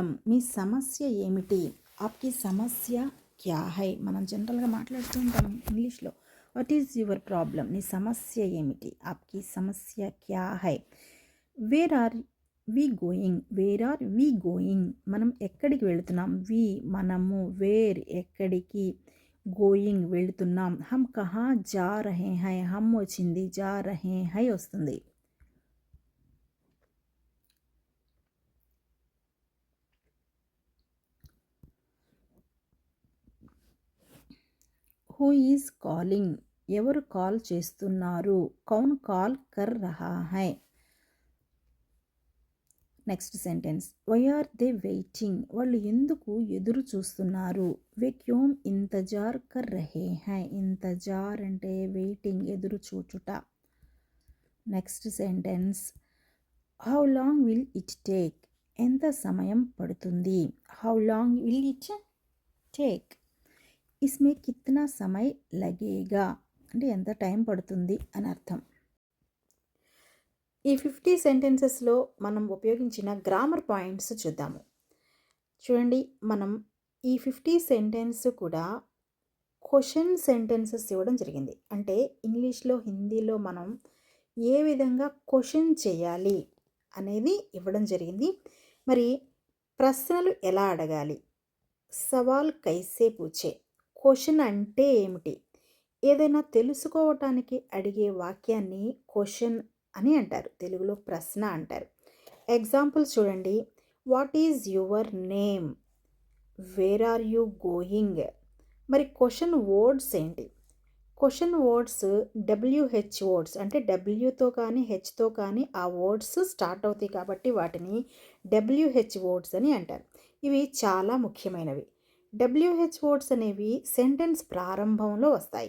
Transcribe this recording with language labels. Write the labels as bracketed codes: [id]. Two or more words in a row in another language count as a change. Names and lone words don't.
[te] మీ సమస్య ఏమిటి? [hi] आपकी समस्या क्या है? [te] మనం జనరల్గా మాట్లాడుతూ ఉంటాం ఇంగ్లీష్లో. [en] what is your problem? [te] నీ సమస్య ఏమిటి? [hi] आपकी समस्या क्या है? [en] where are we going? where are we going? [te] మనం ఎక్కడికి వెళుతున్నాం? వి మనము, వేర్ ఎక్కడికి, గోయింగ్ వెళుతున్నాం. [hi] हम कहाँ जा रहे हैं? హమ్ వచ్చింది, जा रहे हैं వస్తుంది. [en] who is calling? [te] ఎవరు కాల్ చేస్తున్నారు? [hi] कौन कॉल कर रहा है? [en] next sentence why are they waiting? [te] వాళ్ళు ఎందుకు ఎదురు చూస్తున్నారు? [hi] वे क्यों इंतज़ार कर रहे हैं? [te] ఇంతజార్ అంటే వెయిటింగ్, ఎదురు చూచుట. [en] next sentence how long will it take? [te] ఎంత సమయం పడుతుంది? [en] how long will it take? [hi] इसमें कितना समय लगेगा? [te] అంటే ఎంత టైం పడుతుంది అని అర్థం. ఈ 50 సెంటెన్సెస్లో మనం ఉపయోగించిన [en] grammar points [te] చూద్దాము. చూడండి, మనం ఈ 50 సెంటెన్స్ కూడా [en] question sentences [te] ఇవ్వడం జరిగింది. అంటే ఇంగ్లీష్లో, హిందీలో మనం ఏ విధంగా క్వశ్చన్ చేయాలి అనేది ఇవ్వడం జరిగింది. మరి ప్రశ్నలు ఎలా అడగాలి? [hi] सवाल कैसे पूछे? [te] క్వశ్చన్ అంటే ఏమిటి? ఏదైనా తెలుసుకోవటానికి అడిగే వాక్యాన్ని క్వశ్చన్ అని అంటారు. తెలుగులో ప్రశ్న అంటారు. ఎగ్జాంపుల్స్ చూడండి. [en] what is your name where are you going? [te] మరి [en] question words [te] ఏంటి? [en] question words WH words, [te] అంటే డబ్ల్యూతో కానీ హెచ్తో కానీ ఆ [en] words start [te] అవుతాయి కాబట్టి వాటిని [en] WH words [te] అని అంటారు. ఇవి చాలా ముఖ్యమైనవి. [en] WH words [te] అనేవి సెంటెన్స్ ప్రారంభంలో వస్తాయి.